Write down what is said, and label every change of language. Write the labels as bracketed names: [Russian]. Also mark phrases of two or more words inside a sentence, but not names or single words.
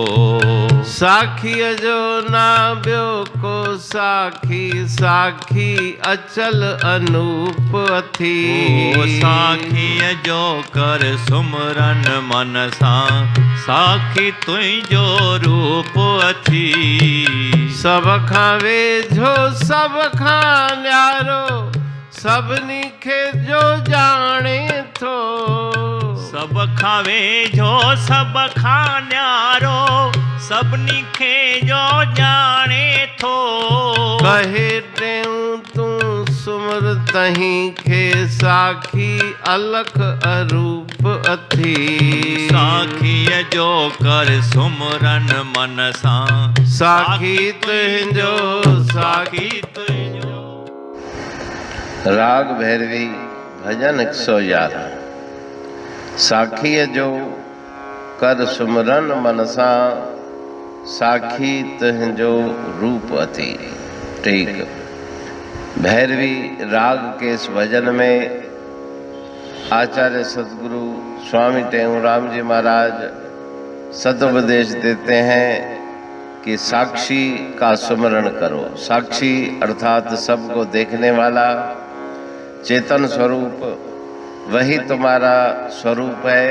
[Sindhi] साखीअ जो ना ॿियो को साखी, साखी अचल अनूप अथी। ओ साखीअ जो कर सुमरन मनसा, साखी तुहिंजो रूप अथी। सब खां वेझो सब खां न्यारो, सभिनी खे जो जाने थो। सब खां वेझो सब खां न्यारो, सभिनी खे जो जाने थो। कहे टेऊं तूं सुमर तहीं खे, साखी अलख अरूप अथी। साखीअ जो कर सुमरन मनसा, साखी तुहिंजो, साखी तुहिंजो। राग भैरवी भजन 111। साखीअ जो कर सुमरन मनसा, साखी तुहिंजो रूप अथी। [Hindi] ठीक। भैरवी राग के इस भजन में आचार्य सद्गुरु स्वामी टेऊराम जी महाराज सदुपदेश देते हैं कि साक्षी का सुमरण करो। साक्षी अर्थात सबको देखने वाला चेतन स्वरूप, वही तुम्हारा स्वरूप है।